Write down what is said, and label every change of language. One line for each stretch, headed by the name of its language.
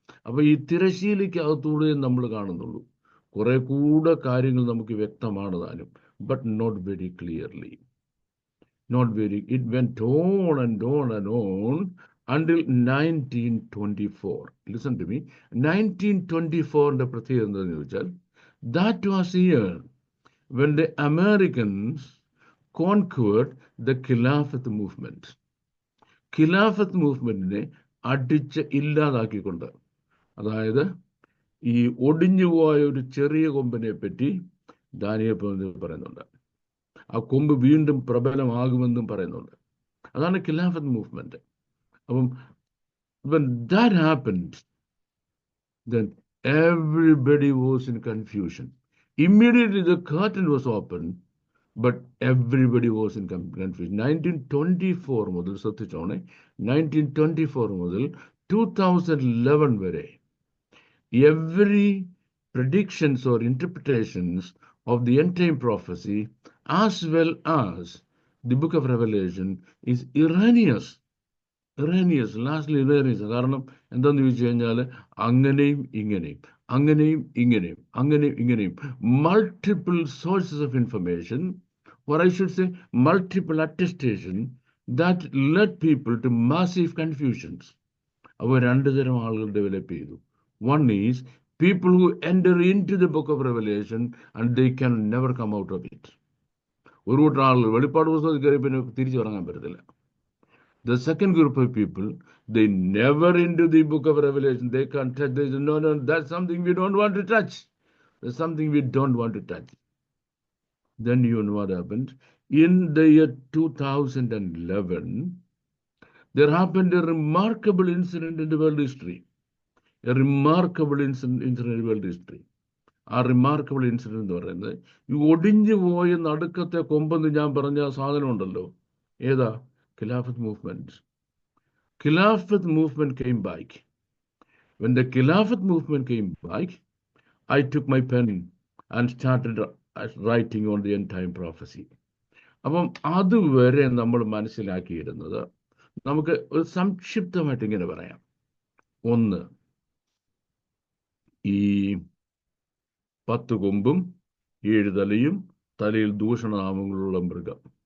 Malayalam: അപ്പൊ ഈ തിരശീലയ്ക്ക് അകത്തൂടെ നമ്മൾ കാണുന്നുള്ളൂ, കുറെ കൂടെ കാര്യങ്ങൾ നമുക്ക് വ്യക്തമാണ് താനും,
English: but not very clearly. It went on and on and on until 1924. Listen to me. 1924
Malayalam: പ്രത്യേകത എന്താണെന്ന് ചോദിച്ചാൽ,
English: that was year when the Americans conquered the Khilafat movement.
Malayalam: Khilafat movement-നെ അടിച്ച് ഇല്ലാതാക്കിക്കൊണ്ട്, അതായത് ഈ ഒടിഞ്ഞുപോയ ഒരു ചെറിയ കൊമ്പിനെ പറ്റി ദാനിയേൽ പറയുന്നുണ്ട്. ആ കൊമ്പ് വീണ്ടും പ്രബലമാകുമെന്നും പറയുന്നുണ്ട്. അതാണ് ഖിലാഫത്ത് മൂവ്മെന്റ്.
English: അപ്പം when that happened, then everybody was in confusion. Immediately the curtain was opened, but everybody was in confusion.
Malayalam: 1924 മുതൽ, ശ്രദ്ധിച്ചോണേ, 1924 മുതൽ 2011 വരെ,
English: every predictions or interpretations of the end time prophecy as well as the book of Revelation is erroneous. Lastly erroneous.
Malayalam: കാരണം എന്താന്ന് ചോദിച്ചു കഴിഞ്ഞാൽ, അങ്ങനെയും ഇങ്ങനെയും
English: multiple sources of information, or I should say multiple attestation, that led people to massive confusions.
Malayalam: അവ രണ്ടു തരം ആളുകൾ ഡെവലപ്പ് ചെയ്തു.
English: One is people who enter into the book of Revelation and they can never come out of it.
Malayalam: ഒരു കൂട്ടം ആളുകൾ വെളിപ്പാട് പുസ്തകത്തിൽ കയറി പിന്നെ തിരിച്ചു ഇറങ്ങാൻ പറ്റത്തില്ല.
English: The second group of people, they never into the book of Revelation. They can't touch. They say, no, that's something we don't want to touch. There's something we don't want to touch. Then you know what happened? In the year 2011, there happened a remarkable incident in the world history. A remarkable incident in the world history.
Malayalam: ആ remarkable incident എന്ന് പറയുന്നത്, ഈ ഒടിഞ്ഞു പോയ നടുക്കത്തെ കൊമ്പെന്ന് ഞാൻ പറഞ്ഞ സാധനം ഉണ്ടല്ലോ, ഏതാ? ഖിലാഫത്ത് movement.
English: Khilafat movement came back. When the Khilafat movement came back, I took my pen and started writing on the end time prophecy.
Malayalam: അപ്പം അതുവരെ നമ്മൾ മനസ്സിലാക്കിയിരുന്നത് നമുക്ക് ഒരു സംക്ഷിപ്തമായിട്ട് ഇങ്ങനെ പറയാം. ഒന്ന്, ഈ 10 കൊമ്പും 7 തലയും തലയിൽ ദൂഷണനാമങ്ങളുള്ള മൃഗം.